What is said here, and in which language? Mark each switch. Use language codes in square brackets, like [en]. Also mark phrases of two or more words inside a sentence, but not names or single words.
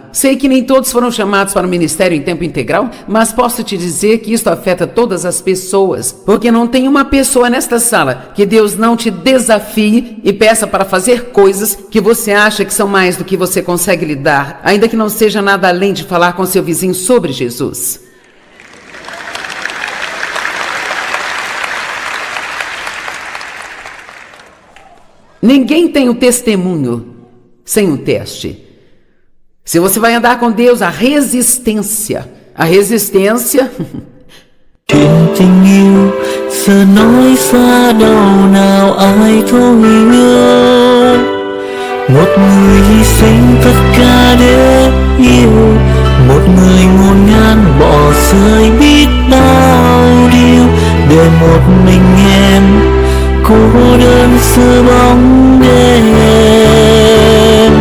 [pt] Sei que nem todos foram chamados para o ministério em tempo integral, mas posso te dizer que isso afeta todas as pessoas, porque não tem uma pessoa nesta sala que Deus não te desafie e peça para fazer coisas que você acha que são mais do que você consegue lidar, ainda que não seja nada além de falar com seu vizinho sobre Jesus. Ninguém tem um testemunho sem um teste. Se você vai andar com Deus, a resistência. [vi] Chuyện tình yêu giờ nói xa đâu nào ai thấu hiểu. Một người hy sinh tất cả để yêu, một người ngổn ngang bỏ rơi biết bao điều để một mình em cô đơn giữa bóng đêm.